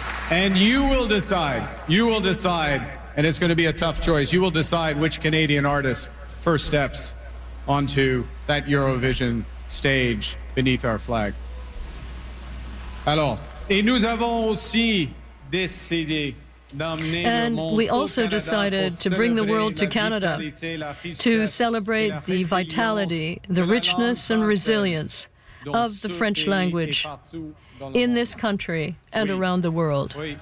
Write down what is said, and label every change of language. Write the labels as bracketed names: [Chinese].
[English] And you will decide, and it's going to be a tough choice, you will decide which Canadian artist first steps onto that Eurovision stage beneath our flag. [French] Alors, et nous avons aussi décidé d'amener [English] and [French] le monde [English] we also decided to bring the world to Canada to celebrate the vitality, the richness and resilience of the French language in this country and around the world.